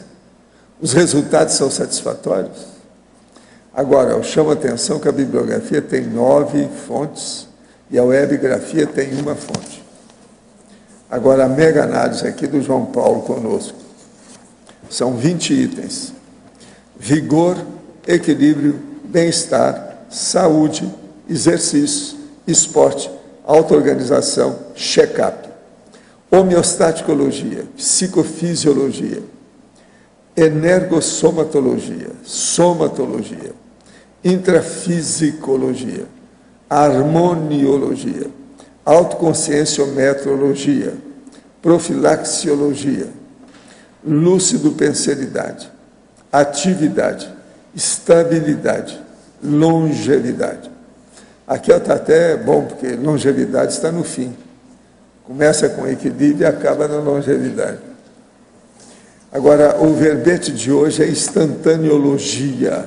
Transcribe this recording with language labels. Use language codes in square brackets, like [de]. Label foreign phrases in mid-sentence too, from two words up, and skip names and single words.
[pt] Os resultados são satisfatórios? Agora, eu chamo a atenção que a bibliografia tem 9 fontes e a webgrafia tem 1 fonte. Agora, a mega análise aqui do João Paulo conosco. São 20 itens. Vigor, equilíbrio, bem-estar, saúde, exercício, esporte, auto-organização, check-up, homeostaticologia, psicofisiologia, energossomatologia, somatologia, intrafisicologia, harmoniologia, autoconscienciometrologia, profilaxiologia, lucidopenseridade, atividade, estabilidade, longevidade. Aqui está até bom, porque longevidade está no fim. Começa com equilíbrio e acaba na longevidade. Agora, o verbete de hoje é instantaneologia.